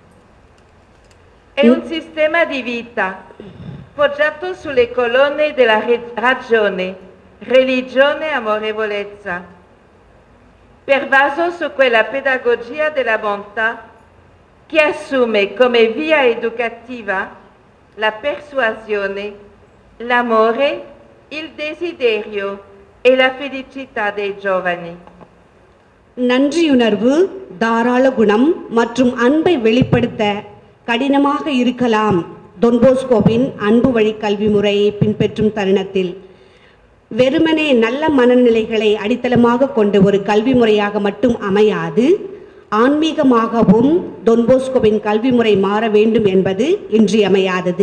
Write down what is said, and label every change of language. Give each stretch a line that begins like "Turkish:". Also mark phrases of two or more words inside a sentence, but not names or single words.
Italian: È un sistema di vita poggiato sulle colonne della ragione, religione e amorevolezza, pervaso su quella pedagogia della bontà che assume come via educativa la persuasione, l'amore, il desiderio e la felicità dei giovani.
Tamil: நன்றியுணர்வு, தாராள குணம் மற்றும் அன்பை வெளிப்படுத்த கடினமாக இருக்கலாம். டொன்போஸ்கோவின் அன்பு வழி கல்வி முறையை பின்பற்றும் தருணத்தில் வெறுமனே நல்ல மனநிலைகளை அடித்தளமாக கொண்ட ஒரு கல்வி முறையாக மட்டும் அமையாது, ஆன்மீகமாகவும் டொன்போஸ்கோவின் கல்வி முறை மாற வேண்டும் என்பது இன்றியமையாதது.